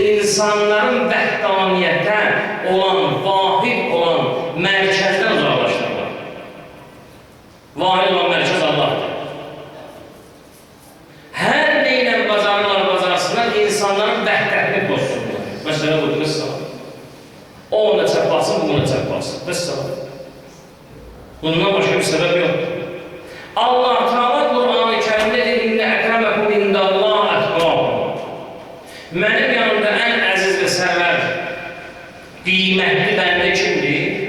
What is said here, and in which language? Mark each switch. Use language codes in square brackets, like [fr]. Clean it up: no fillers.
[az] İnsanların vəhdaniyyətdən olan, vahid olan mərkəzdən uzaqlaşdırırlar. Vahid olan mərkəz Allahdır. Hər neyle bazarsınlar, insanların vəhdətini pozsunlar. Məsələ budur, qıssa. O ona çəp basın, bu ona çəp basın. Qıssa. Bundan başqa bir səbəb yoxdur. Allah Teala Qur'an-ı Kərimdə deyir, [ar] İnnə əkrəməkum indəllah ətqakum. [az] Mənim yanımda ən əziz və sərvər, qiymətli bəndə kimdir?